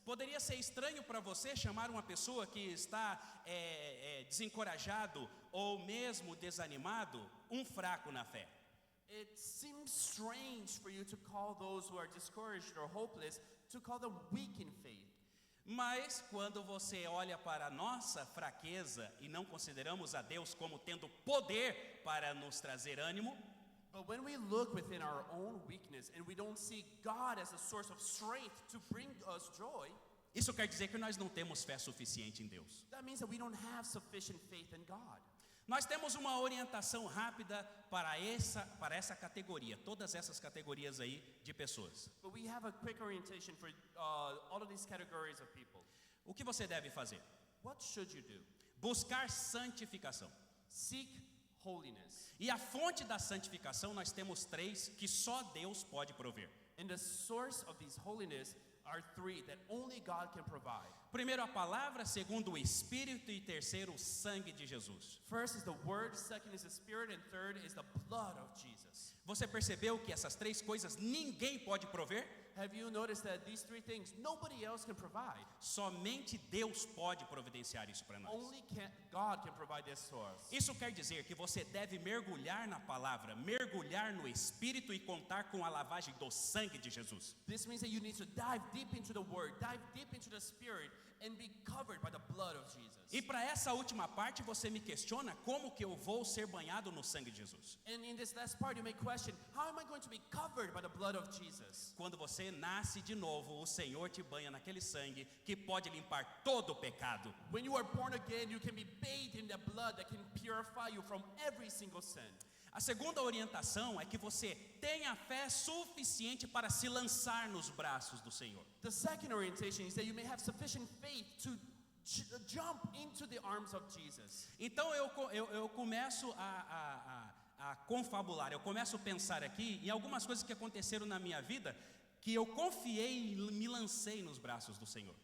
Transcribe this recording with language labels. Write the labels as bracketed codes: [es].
[pt] Poderia ser estranho para você chamar uma pessoa que está desencorajado ou mesmo desanimado um fraco na fé. [en] It seems strange for you to call those who are discouraged or hopeless, to call them weak in faith. [pt] Mas quando você olha para a nossa fraqueza e não consideramos a Deus como tendo poder para nos trazer ânimo, [en] But when we look within our own weakness and we don't see God as a source of strength to bring us joy, [pt] isso quer dizer que nós não temos fé suficiente em Deus. [en] that means that we don't have sufficient faith in God. [pt] Nós temos uma orientação rápida para essa categoria, todas essas categorias aí de pessoas. [en] But we have a quick orientation for all of these categories of people. [pt] O que você deve fazer? [en] What should you do? [pt] buscar santificação. [en] Seek holiness. [pt] E a fonte da santificação nós temos 3 que só Deus pode prover. [en] And the source of this holiness are 3 that only God can provide. [pt] Primeiro a palavra, segundo o Espírito e terceiro o sangue de Jesus. [en] First is the word, second is the spirit, and third is the blood of Jesus. [pt] Você percebeu que essas 3 coisas ninguém pode prover? [en] Have you noticed that these 3 things nobody else can provide? [pt] Somente Deus pode providenciar isso para nós. [en] Only God can provide this to us. [pt] Isso quer dizer que você deve mergulhar na palavra, mergulhar no Espírito e contar com a lavagem do sangue de Jesus. [en] This means that you need to dive deep into the word, dive deep into the spirit, and be covered by the blood of Jesus. [pt] E para essa última parte você me questiona como que eu vou ser banhado no sangue de Jesus. [en] And in this last part you may question, how am I going to be covered by the blood of Jesus? [pt] Quando você nasce de novo, o Senhor te banha naquele sangue que pode limpar todo o pecado. [en] When you are born again, you can be bathed in the blood that can purify you from every single sin. [pt] A segunda orientação é que você tenha fé suficiente para se lançar nos braços do Senhor. [en] The second orientation is that you may have sufficient faith to jump into the arms of Jesus. [pt] Então eu começo a confabular, eu começo a pensar aqui em algumas coisas que aconteceram na minha vida que eu confiei e me lancei nos braços do Senhor.